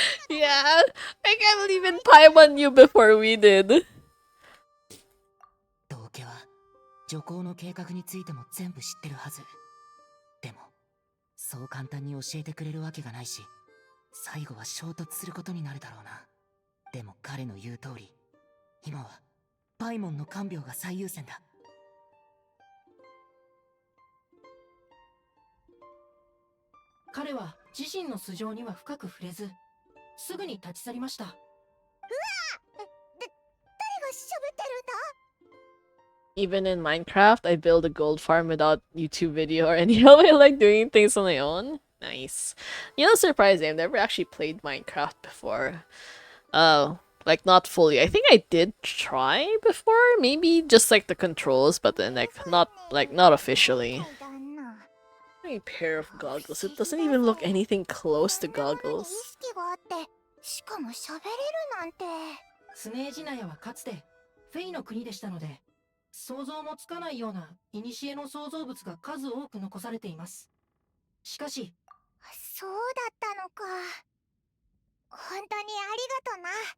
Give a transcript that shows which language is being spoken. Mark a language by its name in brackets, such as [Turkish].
[English] Yeah, I can't believe in Paimon knew before we did. [Japanese] 道家は女工の計画についても全部知ってるはず。でもそう簡単に教えてくれるわけがないし、最後は衝突することになるだろうな。でも彼の言う通り、今はパイモンの看病が最優先だ。彼は自身の素性には深く触れず、すぐに立ち去りました。うわ！誰が喋ってるんだ？ [English] Even in Minecraft, I build a gold farm without YouTube video or any how I like doing things on my own. Nice. Surprising, I've never actually played Minecraft before. Like not fully. I think I did try before, maybe just like the controls, but then not officially. A pair of goggles. It doesn't even look anything close to goggles. [Japanese] しかも喋れるなんて。スネージナヤはかつてフェイの国でしたので、想像もつかないような古の創造物が数多く残されています。しかし、そうだったのか。本当にありがとな。